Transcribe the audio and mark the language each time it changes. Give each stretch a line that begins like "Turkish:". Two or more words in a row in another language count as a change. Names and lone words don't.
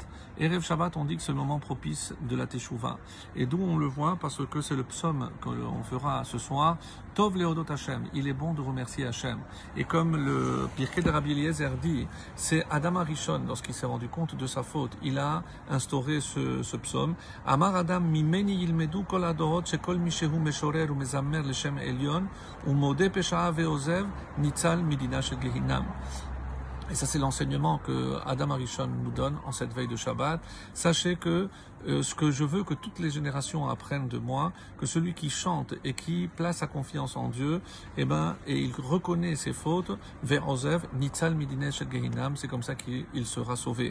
Hebrew: ערב שבת,
French: on dit que c'est le moment propice de la Teshuvah. Et d'où on le voit, parce que c'est le psaume qu'on fera ce soir,
Hebrew: טוב להודות השם,
French: il est bon de remercier Hashem. Et comme le Pirkei de Rabbi Eliezer dit, c'est
Hebrew: אדם הראשון,
French: lorsqu'il s'est rendu compte de sa faute, il a instauré ce psaume.
Hebrew: אמר אדם ממני ילמדו כל הדורות שכל מי שהוא משורר ומזמר לשם עליון ומודה פשעו ועוזב ניצל מדינה של גיהנם.
French: Et ça, c'est l'enseignement que
Hebrew: אדם הראשון
French: nous donne en cette veille de Shabbat. Sachez que ce que je veux que toutes les générations apprennent de moi, que celui qui chante et qui place sa confiance en Dieu, et il reconnaît ses fautes, vers
Hebrew: עוזב, ניצל מדינה של גיהנם,
French: c'est comme ça qu'il sera sauvé.